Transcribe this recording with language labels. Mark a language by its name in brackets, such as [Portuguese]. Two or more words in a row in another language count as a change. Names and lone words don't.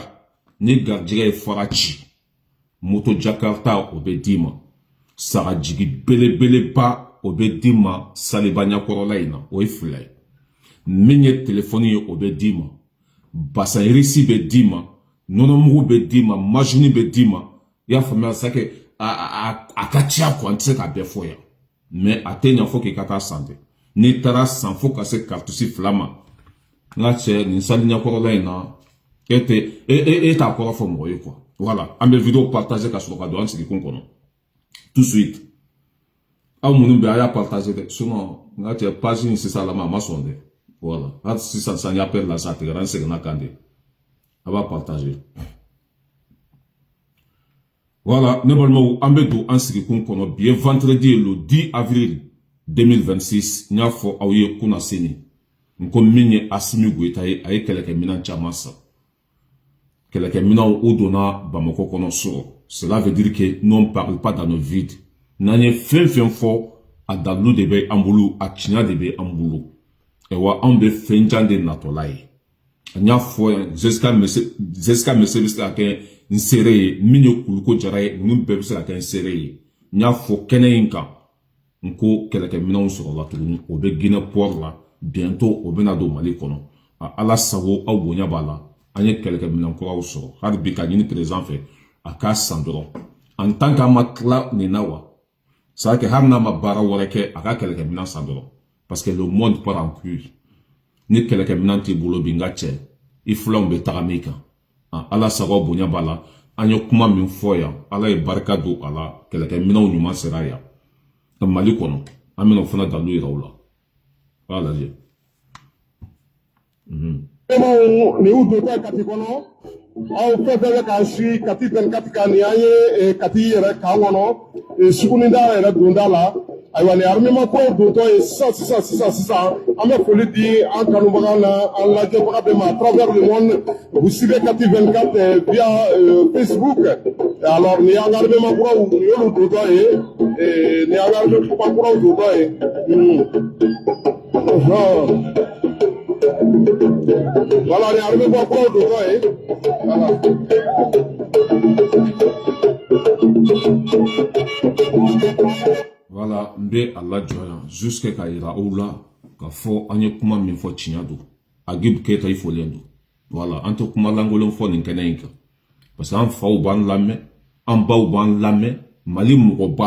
[Bambara] ni garijɛgɛ ye fara ci moto Jakarta o bɛ d'i ma sagajigi belebeleba o bɛ d'i ma Saliba ɲakɔrɔla in na o ye 2 ye min ye telefɔni ye o bɛ d'i ma basayirisi bɛ d'i ma nɔnɔmugu bɛ d'i ma majini bɛ d'i ma i y'a faamuya sakɛ a ka ca quoi n tɛ se k'a bɛɛ fɔ yan mais a tɛ ɲa fo k'i ka taa san dɛ n'i taara san fo ka se kartusi 2 ma n ka cɛ nin sali ɲakɔrɔla in na e t'a kɔrɔ fɔ mɔgɔ ye quoi voilà an bɛ [French] vidéo partager [Bambara] ka sɔrɔ ka don an sigikun kɔnɔ [French] tout de suite [Bambara] aw minnu bɛ a y'a partager dɛ sinon n ka cɛ page in sisan lama a ma sɔn dɛ voilà hali sisan san y'a pɛrɛ la sa a tigɛra n seginna kan de a b'a partager voilà ne balimaw an bɛ don an sigikun kɔnɔ bi ye vendredi le 10 avril 2026 n y'a fɔ aw ye kunna seni n ko min ye Asimi Goïta ye a ye kɛlɛkɛminɛn caman san kɛlɛkɛminɛnw o donna Bamako kɔnɔ sɔrɔ [French] cela veut dire que nous ne parle pas dans nos vides [Bambara] n'an ye fɛn fɛn fɔ a dalilu de bɛ an bolo a tiɲɛ de bɛ an bolo wa anw bɛ fɛn jan de natɔla ye n y'a fɔ yan Jessica Mese bɛ se ka kɛ n seere ye min ye Kuluko Jara ye ninnu bɛɛ bɛ se ka kɛ n seere ye n y'a fɔ kɛnɛ in kan n ko kɛlɛkɛminɛnw sɔrɔla tuguni o bɛ Guinée port la bientôt o bɛna don Mali kɔnɔ Ala sago aw bonya b'a la an ye kɛlɛkɛminɛn kuraw sɔrɔ hali bi ka ɲini président fɛ a k'a san dɔrɔn [French] en tant que [Bambara] an ma tila nin na wa [French] c'est à dire que [Bambara] hali n'a ma baara wɛrɛ kɛ a ka kɛlɛkɛminɛn san dɔrɔn [French] parce que le monde part en couille [Bambara] ni kɛlɛkɛminɛn t'i bolo bi n ka cɛ i filanw bɛ taga min kan Ala sago bonya b'a la an ye kuma min fɔ yan Ala ye barika don a la kɛlɛkɛminɛnw ɲuman sera yan ka Mali kɔnɔ an bɛna o fana dalu yira u la b'a lajɛ ni u donta kati kɔnɔ aw fɛn fɛn bɛ k'an si kati 24 kan ni an ye kati yɛrɛ kan kɔnɔ sugunida yɛrɛ donda la ayiwa ni armement kow dontɔ ye sisan an bɛ foli di an kanubaga na an lajɛbaga bɛɛ ma [French] à travers le monde vous suivez kati 24 via Facebook [Bambara] alors ni an ka armement kuraw ni y'olu dontɔ ye ni an ka armement kuraw dontɔ ye voilà ni armement kuraw dontɔ ye voilà. Voilà, n bɛ a lajɔ yan jusque k'a yira aw la k'a fɔ an ye kuma min fɔ tiɲɛ don Agibu Keyita i folen don voilà an tɛ kuma lankolon fɔ nin kɛnɛ in kan [French] parce que [Bambara] an faw b'an lamɛn an baw b'an lamɛn Mali mɔgɔba